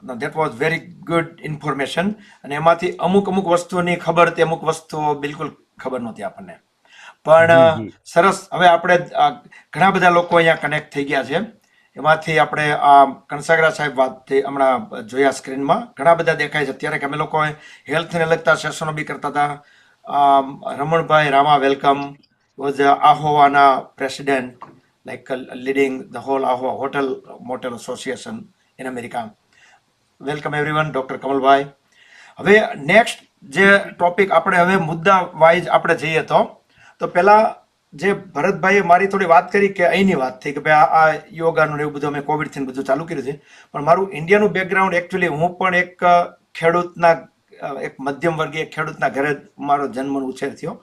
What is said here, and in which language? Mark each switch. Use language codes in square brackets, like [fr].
[en] Now that was very good information. [gu] અને એમાંથી અમુક વસ્તુની ખબર હતી, અમુક વસ્તુઓ બિલકુલ ખબર નહોતી આપણને. પણ સરસ. હવે આપણે ઘણા બધા લોકો અહીંયા કનેક્ટ થઈ ગયા છે. એમાંથી આપણે કનસાગરા સાહેબ વાત હમણાં જોયા સ્ક્રીનમાં, ઘણા બધા દેખાય છે અત્યારે કે અમે લોકો હેલ્થને લગતા સેશનો બી કરતા હતા. Ramanbhai Rama, welcome. [en] Was આહોવાના president, like leading the whole Ahova Hotel Motel Association in America. Welcome everyone, Dr. Kamalbhai. [gu] હવે નેક્સ્ટ જે ટોપિક આપણે હવે મુદ્દા વાઇઝ આપણે જઈએ તો પહેલા જે ભરતભાઈએ મારી થોડી વાત કરી કે અહીંની વાત થઈ કે ભાઈ આ યોગાનું એવું બધું અમે કોવિડથી બધું ચાલુ કર્યું છે, પણ મારું ઇન્ડિયાનું બેકગ્રાઉન્ડ એકચ્યુઅલી હું પણ એક ખેડૂતના, એક મધ્યમ વર્ગીય ખેડૂતના ઘરે મારો જન્મ ઉછેર થયો.